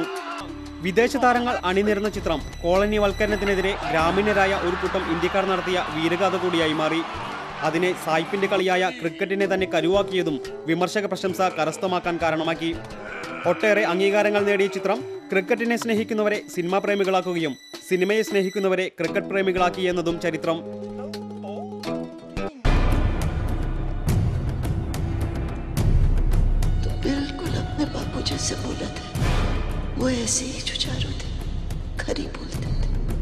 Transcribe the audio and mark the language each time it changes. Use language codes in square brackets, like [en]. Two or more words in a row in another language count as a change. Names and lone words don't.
[ml] വിദേശ താരങ്ങൾ അണിനിരന്ന ചിത്രം കോളനിവൽക്കരണത്തിനെതിരെ ഗ്രാമീണരായ ഒരു കൂട്ടം ഇന്ത്യക്കാർ നടത്തിയ വീരഗാഥ കൂടിയായി മാറി. അതിനെ സായിപ്പിന്റെ കളിയായ ക്രിക്കറ്റിനെ തന്നെ കരുവാക്കിയതും വിമർശക പ്രശംസ കരസ്ഥമാക്കാൻ കാരണമാക്കി. ഒട്ടേറെ അംഗീകാരങ്ങൾ നേടിയ ചിത്രം ക്രിക്കറ്റിനെ സ്നേഹിക്കുന്നവരെ സിനിമാ പ്രേമികളാക്കുകയും സിനിമയെ സ്നേഹിക്കുന്നവരെ ക്രിക്കറ്റ് പ്രേമികളാക്കി എന്നതും ചരിത്രം. [hi] बिल्कुल अपने बापू जैसे बोला था, वो ऐसे ही जुझारू थे, खरी बोलते थे.